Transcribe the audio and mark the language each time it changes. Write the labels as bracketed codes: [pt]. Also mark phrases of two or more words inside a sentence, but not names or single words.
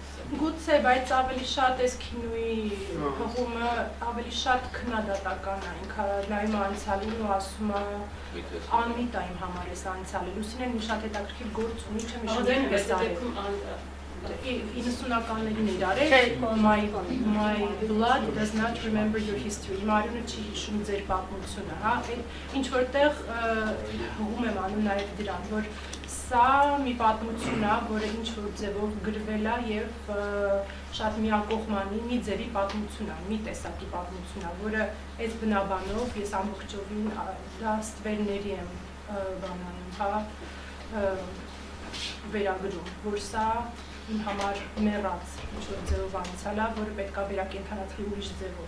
[hy] Գուցե, բայց ավելի շատ այս քինոյի հղումը ավելի շատ քննադատական է, ինքը նայում է անցյալին ու ասում է անմիտ է իմ համար այս անցյալը, Լուսինեն մի շատ հետաքրքիր գործ ունի, չեմ հիշում ին ես արել, 90-ականներին էր արել, [en] my blood does not remember your history, [hy] իմ արյունը չի հիշում ձեր պատմությունը, հա, ինչ որտեղ հղում եմ անում նաև դրան, որ սա մի պատմություն է, որը ինչ-որ ձևով գրվել է և շատ միակողմանի մի ձևի պատմություն է, մի տեսակի պատմություն է, որը այս բնաբանով ես ամբողջովին դա ստվերների եմ վերագրում, որ սա իմ համար մեռած ինչ-որ ձևով անցյալ է, որը պետք է վերակենդանացվի ուրիշ ձևով։